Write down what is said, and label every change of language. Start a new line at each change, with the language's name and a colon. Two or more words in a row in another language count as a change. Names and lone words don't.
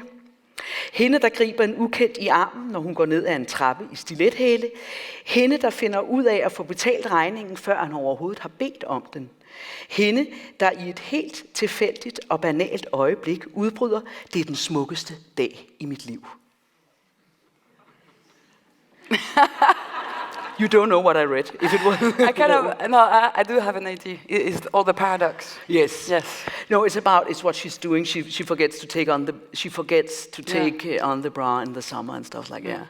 Danish: Hende, der griber en ukendt i armen, når hun går ned ad en trappe i stilethæle. Hende, der finder ud af at få betalt regningen, før han overhovedet har bedt om den. Hende, der i et helt tilfældigt og banalt øjeblik udbryder, det er den smukkeste dag i mit liv.
English: You don't know what I read. If it was I do have an idea. It's all the paradox. Yes. Yes. No, it's what she's doing. She forgets to take on the bra in the summer and stuff like that.